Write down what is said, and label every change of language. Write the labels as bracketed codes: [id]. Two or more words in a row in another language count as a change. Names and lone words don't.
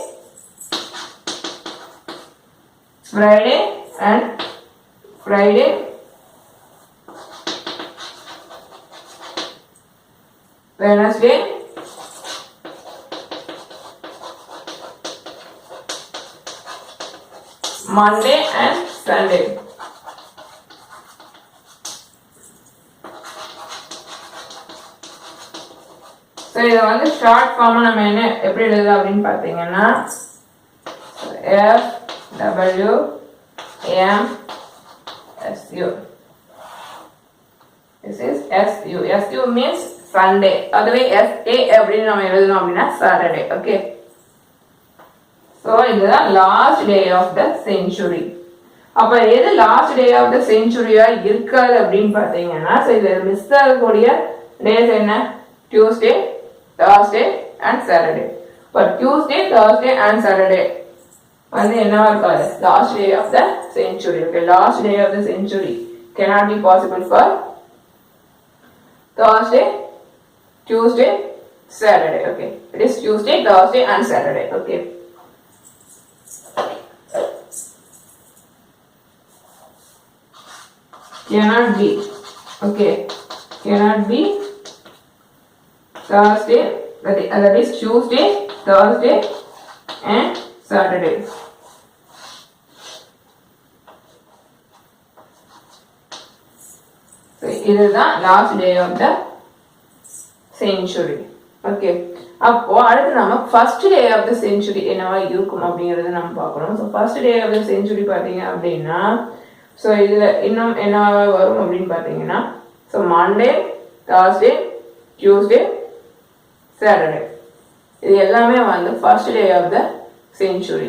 [en] and Friday, Wednesday, Monday and Sunday. [ta] So இத வந்து [en] short forma [ta] நம்ம என்ன எப்படி எழுதலாம் அப்படின்னு பாத்தீங்கன்னா F W M S U. [en] This is S U. S U means Sunday. [ta] அதுவே S A அப்படின்னு நம்ம எழுதணும் அப்படின்னா Saturday. Okay. [en] So இதுதான் last day of the century. [ta] அப்ப எது [en] last day of the centurya [ta] இருக்காது அப்படின்னு பாத்தீங்கன்னா, இது மிஸ் ஆகக்கூடிய டேஸ் என்ன, [en] Tuesday, Thursday and Saturday. But Tuesday, Thursday and Saturday [ta] வந்து என்னவா இருக்காது, [en] last day of the century. Okay, last day of the century cannot be possible for Thursday, Tuesday, Saturday. Okay, it is Tuesday, Thursday and Saturday. Okay. Cannot be. Okay, cannot be Thursday, that is Tuesday, Thursday and Saturday. So இதுதான் last day of the century. [ta] ஓகே, அப்போ அடுத்து நம்ம [en] first day of the century [ta] என்னவா இருக்கும் அப்படிங்கறத நம்ம பார்க்கணும். [en] So first day of the century [ta] பார்த்தீங்க அப்படின்னா, ஸோ இதுல இன்னும் என்னவா வரும் அப்படின்னு பார்த்தீங்கன்னா, [en] So Monday, Thursday, Tuesday, Saturday, [ta] இது எல்லாமே வந்து [en] first day of the century.